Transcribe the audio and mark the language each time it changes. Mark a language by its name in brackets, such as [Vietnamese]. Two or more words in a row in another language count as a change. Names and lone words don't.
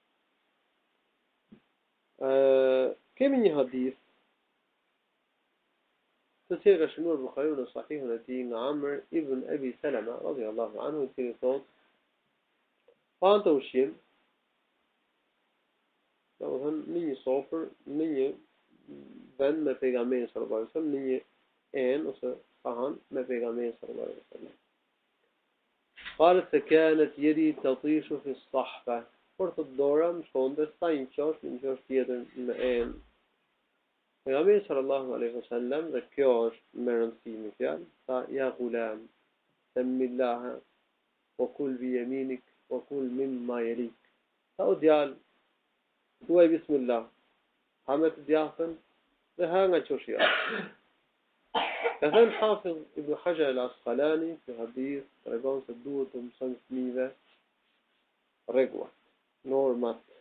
[Albanian] Kemi një hadith të cilin ka shënuar Buhariu në Sahihun e tij nga Amr ibn Abi Salama [Arabic] رضي الله عنه, [Albanian] i cili thotë: "Pa të ushqim, sofër në një vend me pejgamberin [Arabic] صلى الله عليه وسلم, [Albanian] në një enë ose sahan me pejgamberin [Arabic] صلى الله عليه وسلم. قالت فكانت يدي تطيش في الصحفة. [Albanian] Por të dora më shkonte sa një qosh tjetër në enë. Pejgamberi [Arabic] صلى الله عليه وسلم, [Albanian] dhe kjo është me rëndësi në fjalë, tha [Arabic] يا غلام، سم الله، وكل بيمينك، وكل مما يليك. [Albanian] Tha o djalë, thuaj bismillah, ha me të djathtën dhe ha nga qoshi jashtë. Ka thënë Hafiz Ibn Hajar al-Asqalani, që hadith tregon se duhet të mësojmë fëmijëve rregullat, normat.